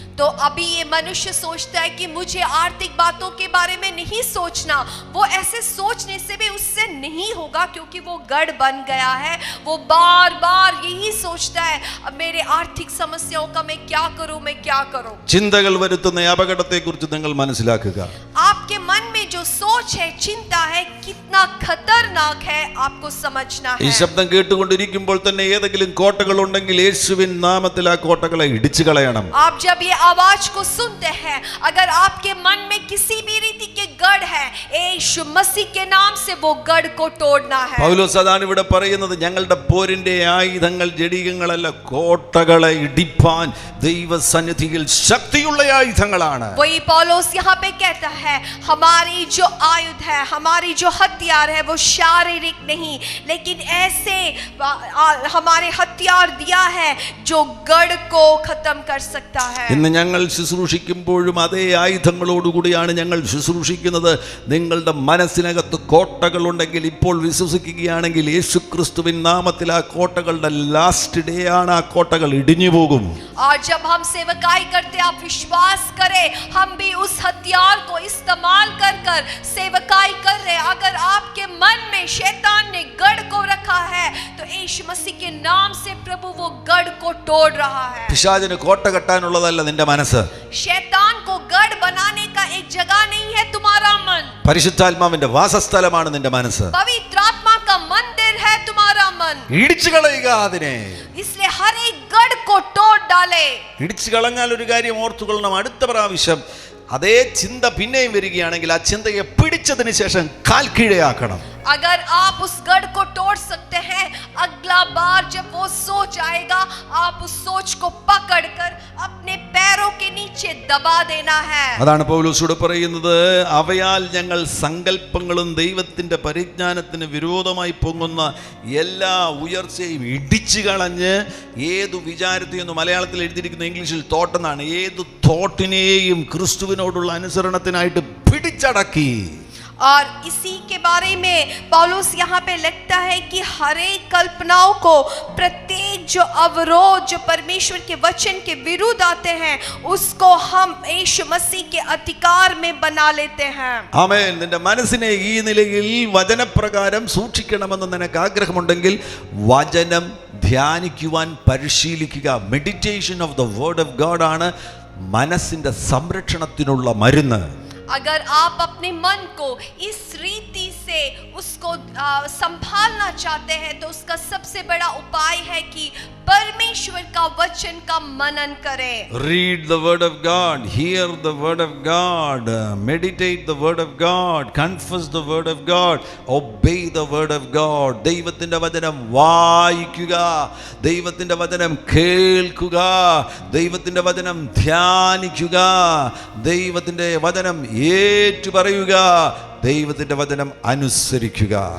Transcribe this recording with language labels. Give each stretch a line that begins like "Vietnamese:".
Hindi: तो अभी ये मनुष्य सोचता है कि मुझे आर्थिक बातों के बारे में नहीं सोचना. वो ऐसे सोचने से भी उससे नहीं होगा, क्योंकि वो गढ़ बन गया है. वो बार बार यही सोचता है, अब मेरे आर्थिक समस्याओं का मैं क्या करूं.
Malayalam: ചിന്തകൾ വരുത്തുന്ന അപകടത്തെക്കുറിച്ച് നിങ്ങൾ മനസ്സിലാക്കുക.
Hindi: आपके मन में जो सोच है, चिंता है, कितना खतरनाक है आपको समझना
Malayalam: ഈ
Hindi: है.
Malayalam: ശബ്ദം കേട്ടുകൊണ്ടിരിക്കുമ്പോൾ തന്നെ ഏതെങ്കിലും കോട്ടകൾ ഉണ്ടെങ്കിൽ യേശുവിൻ നാമത്തിൽ ആ കോട്ടകളെ ഇടിച്ചു കളയണം.
Hindi: आप जब ये आवाज को सुनते हैं, अगर आपके मन में किसी भी रीति के गढ़ है, यीशु मसीह के नाम से वो गढ़ को तोड़ना है.
Malayalam: പൗലോസ് അതാണ് ഇവിടെ പറയുന്നത്. ഞങ്ങളുടെ പോരിന്റെ ആയുധങ്ങൾ ജഡികങ്ങളല്ല, കോട്ടകളെ ഇടിപ്പാൻ ദൈവസന്നിധിയിൽ ശക്തിയുള്ള ആയുധങ്ങളാണ്.
Hindi: वही पौलुस यहाँ पे कहता है, हमारी जो आयुध है, हमारी जो हथियार है, वो शारीरिक नहीं, लेकिन ऐसे हमारे हथियार दिया है जो गढ़ को खत्म कर सकता है.
Malayalam: ഇന്ന് ഞങ്ങൾ ശുശ്രൂഷിക്കുമ്പോഴും അതേ ആയുധങ്ങളോടുകൂടിയാണ് ഞങ്ങൾ ശുശ്രൂഷിക്കുന്നത്. നിങ്ങളുടെ മനസ്സിനകത്ത് കോട്ടകളുണ്ടെങ്കിൽ ഇപ്പോൾ വിശ്വസിക്കുകയാണെങ്കിൽ യേശുക്രിസ്തുവിൻ നാമത്തിൽ ആ കോട്ടകളുടെ
English: last day
Malayalam: ആണ്. ആ കോട്ടകൾ ഇടിഞ്ഞു പോകും.
Hindi: और जब हम सेवकाई करते, आप विश्वास करें, हम भी उस हथियार को इस्तेमाल कर सेवकाई कर रहे हैं. अगर आपके मन में शैतान ने गढ़ को रखा है, तो यीशु मसीह के नाम से प्रभु वो गढ़ को तोड़ रहा है.
Malayalam: പിശാചിന് കോട്ട കെട്ടാനുള്ളതല്ല നിന്റെ മനസ്സ്.
Hindi: शैतान को गढ़ बनाने का एक जगह नहीं है तुम्हारा मन.
Malayalam: പരിശുദ്ധാത്മാവിന്റെ വാസസ്ഥലമാണ് നിന്റെ മനസ്സ്.
Hindi: पवित्र आत्मा का मंदिर है तुम्हारा मन.
Malayalam: ഇടിച്ചു കളയുക അതിനെ.
Hindi: इसलिए हर एक गढ़ को तोड़ डाले.
Malayalam: ഇടിച്ചു കളഞ്ഞാൽ ഒരു കാര്യം ഓർത്തുകൊള്ളണം. അടുത്ത പ്രാവശ്യം അതേ ചിന്ത പിന്നെയും വരികയാണെങ്കിൽ ആ ചിന്തയെ പിടിച്ചതിന് ശേഷം കാൽ കീഴെയാക്കണം.
Hindi: अगर आप उस गढ़ को तोड़ सकते हैं, अगला बार जब वो सोच आएगा, आप उस सोच को पकड़कर अपने पैरों के नीचे दबा देना है.
Malayalam: അതാണ് പൗലോസ് പറയുന്നത്. അവയാൽ ഞങ്ങൾ സങ്കല്പങ്ങളും ദൈവത്തിന്റെ പരിജ്ഞാനത്തിന് വിരോധമായി പൊങ്ങുന്ന എല്ലാ ഉയർച്ചയും ഇടിച്ചു കളഞ്ഞ് ഏതു വിചാരത്തെയും, മലയാളത്തിൽ എഴുതിയിരിക്കുന്ന ഇംഗ്ലീഷിൽ തോട്ടെന്നാണ്, ഏതു തോട്ടിനെയും ക്രിസ്തുവിനോടുള്ള അനുസരണത്തിനായിട്ട് പിടിച്ചടക്കി.
Hindi: और इसी के बारे में पौलुस यहाँ पे लिखता है कि हर एक कल्पनाओं को, प्रत्येक जो अवरोध जो परमेश्वर के वचन के विरुद्ध आते हैं, उसको हम यीशु मसीह के अधिकार में बना लेते हैं.
Malayalam: ആമേൻ. നിന്റെ മനസ്സിനെ ഈ നിലയിൽ വചനപ്രകാരം സൂക്ഷിക്കണമെന്ന് നിനക്ക് ആഗ്രഹമുണ്ടെങ്കിൽ വചനം ധ്യാനിക്കുവാൻ പരിശീലിക്കുക.
English: meditation of the word of God
Malayalam: ആണ് മനസ്സിന്റെ സംരക്ഷണത്തിനുള്ള മരുന്ന്.
Hindi: अगर आप अपने मन को इस रीति से उसको संभालना चाहते हैं तो उसका सबसे बड़ा उपाय है कि परमेश्वर का वचन का मनन करें.
English: Read the word of God, hear the word of God, meditate the word of God, confess the word of God, obey the word of God.
Malayalam: ദൈവത്തിന്റെ വചനം വായിക്കുക, ദൈവത്തിന്റെ വചനം കേൾക്കുക, ദൈവത്തിന്റെ വചനം ധ്യാനിക്കുക, ദൈവത്തിന്റെ വചനം ഏറ്റുപറയുക, ദൈവത്തിന്റെ വചനം അനുസരിക്കുക.